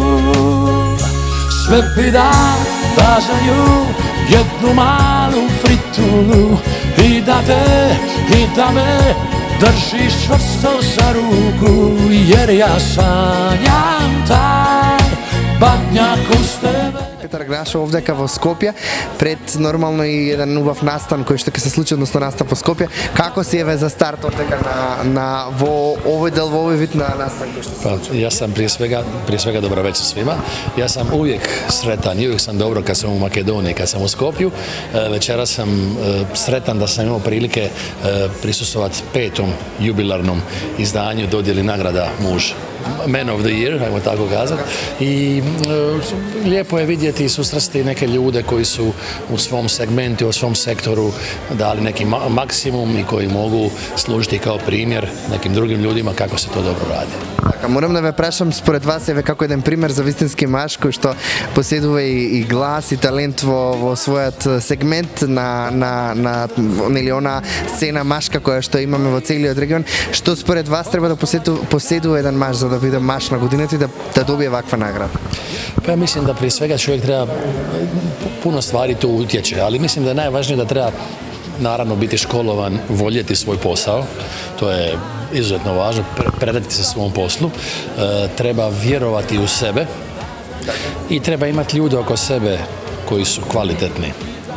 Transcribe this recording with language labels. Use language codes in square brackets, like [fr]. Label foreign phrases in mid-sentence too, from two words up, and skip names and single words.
[hr] Sve bi da bazaju jednu malu fritulu i da me držiš čvrsto za ruku, jer ja sanjam taj Banjak uz tebe. [mk] Петар Грашов овдека во Скопје, пред нормално и еден убав настан кој што ќе се случи, односно настан во Скопје. Како си еве за старт овдека на во овој дел, во овој вид на настан кој што се случи? [hr] Ja sam prije svega dobro večer svima. Ja sam uvijek sretan i uvijek sam dobro kad sam u Makedoniji, kad sam u Skopju. Večeras sam sretan da sam imao prilike prisustvovati 5. jubilarnom izdanju dodjeli nagrada muž. Man of the Year, ajmo tako kazati. I lijepo je vidjeti i susresti neke ljude koji su u svom segmentu, u svom sektoru dali neki maksimum i koji mogu služiti kao primjer nekim drugim ljudima kako se to dobro radi. [mk] Така, морам да ве прашам според вас еве како еден пример за вистински маж кој што поседува и глас и талент во својот сегмент на нели она сцена машка која што имаме во целиот регион. Што според вас треба да поседува еден маж за да биде маж на годината и да добие ваква награда? [hr] Pa ja mislim da prije svega čovjek treba, puno stvari tu utječe, ali mislim da je najvažnije da treba naravno biti školovan, voljeti svoj posao, to je izuzetno važno, predati se svom poslu, treba vjerovati u sebe i treba imati ljude oko sebe koji su kvalitetni.